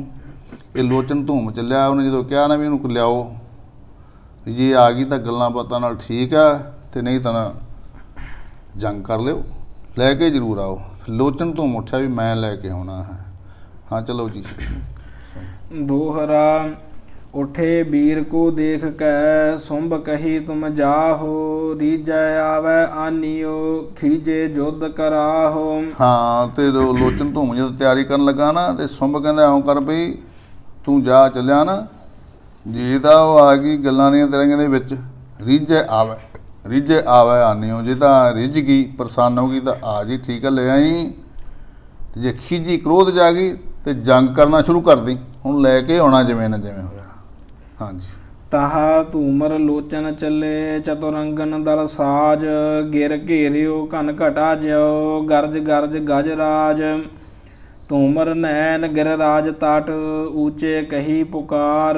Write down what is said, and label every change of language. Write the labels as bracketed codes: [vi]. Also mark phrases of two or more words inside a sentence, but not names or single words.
[pa] ਇਹ ਲੋਚਨ ਧੂਮ ਚੱਲਿਆ ਉਹਨੇ ਜਦੋਂ ਕਿਹਾ ਨਾ ਵੀ ਇਹਨੂੰ ਲਿਆਓ ਜੇ ਆ ਗਈ ਤਾਂ ਗੱਲਾਂ ਬਾਤਾਂ ਨਾਲ ਠੀਕ ਆ ਤੇ ਨਹੀਂ ਤਾਂ ਜੰਗ ਕਰ ਲਿਓ ਲੈ ਕੇ ਜ਼ਰੂਰ ਆਓ। ਲੋਚਨ ਧੂਮ ਉੱਠਿਆ ਵੀ ਮੈਂ ਲੈ ਕੇ ਆਉਣਾ ਹੈ। ਹਾਂ ਚੱਲੋ ਜੀ। [bra] दोहरा उठे वीर को देख कै सुंभ कही तुम जाहो रीजै आवे आनियो खीजे जुद्ध कराहो। [pa] ਹਾਂ ਤੇ ਲੋਚਨ ਧੂਮ ਜਬ ਤਿਆਰੀ ਕਰਨ ਲੱਗਾ ਨਾ ਤੇ ਸੁੰਭ ਕਹਿੰਦਾ ਇਉਂ ਕਰ ਬਈ ਤੂੰ ਜਾ ਚੱਲਿਆ ਨਾ ਜੇ ਤਾਂ ਆ ਗਈ ਗੱਲਾਂ ਦੀਆਂ ਤੇਰੀਆਂ ਦੇ ਵਿੱਚ [bra] ਰੀਜੇ ਆਵੇ ਆनियो [pa] ਜੇ ਤਾਂ ਰਿੱਝ ਗਈ ਪਰੇਸ਼ਾਨ ਹੋ ਗਈ ਤਾਂ ਆ ਜੀ ਠੀਕ ਹੈ ਲੈ ਆਈ ਤੇ ਜੇ ਖੀਜੀ ਕ੍ਰੋਧ ਜਾ ਗਈ ਤੇ ਜੰਗ ਕਰਨਾ ਸ਼ੁਰੂ ਕਰ ਦੀ ਹੁਣ ਲੈ ਕੇ ਆਉਣਾ ਜਿਵੇਂ ਨਾ ਜਿਵੇਂ ਹੋਇਆ। ਹਾਂਜੀ। [bra] ਤਾਹਾ ਧੂਮਰ ਲੋਚਨ ਚੱਲੇ ਚਤੁਰੰਗਨ ਦਲ ਸਾਜ ਗਿਰ ਘੇਰਿਓ ਘਨ ਘਟਾ ਜਿਓ ਗਰਜ ਗਰਜ ਗਜ ਰਾਜ ਧੂਮਰ ਨੈਣ ਗਿਰ ਰਾਜ ਤਟ ਊਚੇ ਕਹੀ ਪੁਕਾਰ।